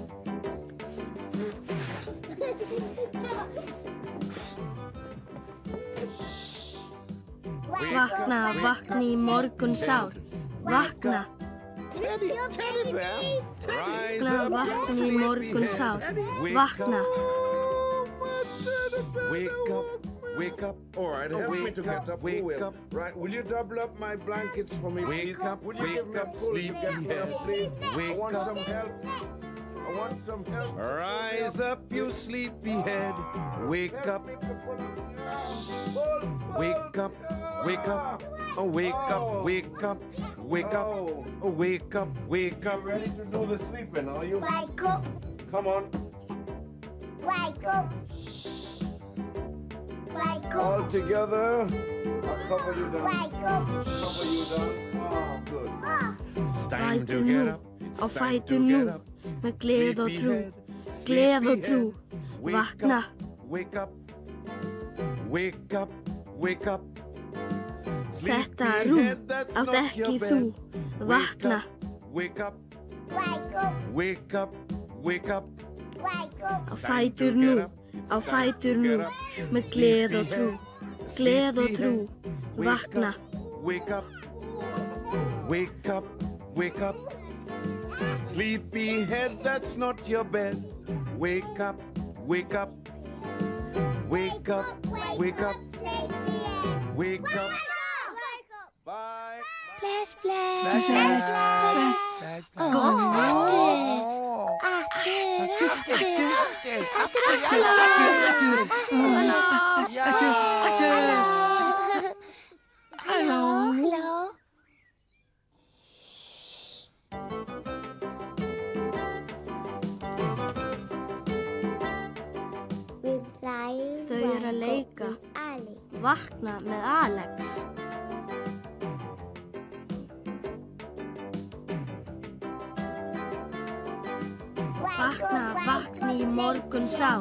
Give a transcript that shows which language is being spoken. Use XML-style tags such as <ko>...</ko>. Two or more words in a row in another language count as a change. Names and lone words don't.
<is>Vakna, vakna í morgun sár. Vakna. Vakna, vakna í morgun sár. Vakna.</is> <en>Wake up. All right, help me to get up. Wake up. Right, will you double up my blankets for me, please? Wake up, will you give me a pull to get me up, please? I want some help. I want some help. Rise up, you sleepyhead. Wake up. Wake up. Wake up. Oh, wake up, wake up. Wake up. Oh, wake up, wake up. Ready to do the sleeping, are you? Wake up. Come on. Wake up. Wake up. All together. I'll cover you down. Wake up. Cover you down. Oh, good. It's time to</en> <is>Fætur</is> <en>get</en> <is>nú,</is> <en>up. It's</en> <is>á</is> <en>time</en> <is>fætur</is> <en>to</en> <is>nú,</is> <en>get up.</en> <is>með gleð og trú,</is> <en>Sleepyhead,</en> <is>gleð og trú,</is> <en>Wake</en> <is>vakna.</is> <en>up, wake up, wake up, wake up.</en> <is>Þetta rúm átt ekki þú, vakna.</is> <en>Wake up, Wake up. wake up, wake up. Wake up.</en> <is>Á fætur nú, á fætur nú, með gleð og trú, gleð og trú, vakna.</is> <en>Wake up, wake up, wake up. Sleepyhead, that's not your bed. Wake up, wake up, wake up, wake up, wake up. Bye. Splash, splash. Splash, splash, splash, splash. Hello.</en> <is>Þau eru að leika. Vakna með Alex. Vakna, vakna í morgun sár.</is>